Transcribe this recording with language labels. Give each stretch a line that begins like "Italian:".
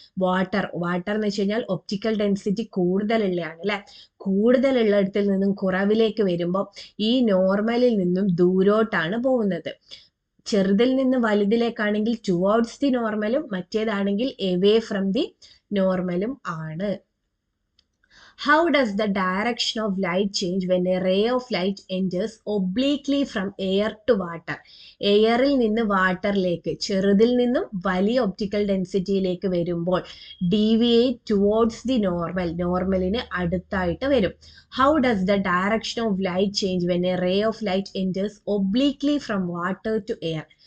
Malayalam: Water എന്ന് വെച്ച് കഴിഞ്ഞാൽ ഒപ്റ്റിക്കൽ ഡെൻസിറ്റി കൂടുതലുള്ളതാണ് അല്ലെ. കൂടുതലുള്ളിടത്തിൽ നിന്നും കുറവിലേക്ക് വരുമ്പോൾ ഈ നോർമലിൽ നിന്നും ദൂരോട്ടാണ് പോകുന്നത്. ചെറുതിൽ നിന്ന് വലുതിലേക്കാണെങ്കിൽ
English: towards the നോർമലും,
Malayalam: മറ്റേതാണെങ്കിൽ
English: away from the നോർമലും
Malayalam: ആണ്.
English: How does the direction of light change when a ray of light enters obliquely from air to water?
Malayalam: എയറിൽ നിന്ന് വാട്ടറിലേക്ക്, ചെറുതിൽ നിന്നും വലിയ ഒപ്റ്റിക്കൽ ഡെൻസിറ്റിയിലേക്ക് വരുമ്പോൾ
English: deviate towards the നോർമലിന്
Malayalam: അടുത്തായിട്ട് വരും.
English: How does the direction of light change when a ray of light enters obliquely from water to air?